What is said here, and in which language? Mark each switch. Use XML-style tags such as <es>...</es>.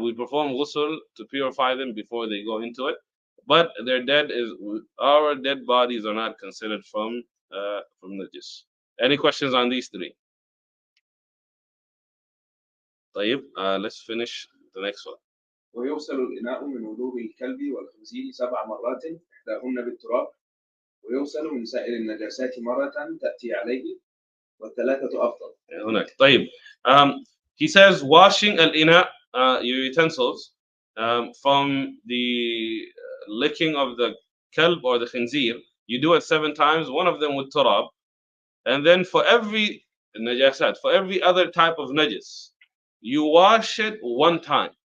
<en>We perform ghusl to purify them before they go into it. But our dead bodies are not considered from najis. Any questions on these three? طيب, let's finish the next one.</en> <ar>ويغسل الإناء من وضوء الكلب والخنزير 7 مرات إحداهن بالتراب ويغسل من سائر النجاسات مرة تأتي عليه والثلاثة أفضل. هناك. طيب.</ar> <en>He says washing al-ina, your utensils, from the licking of the kalb or the khinzir, you do it 7 times, one of them with turab, and then for every najasat, for every other type of najis, you wash it 1 time.</en>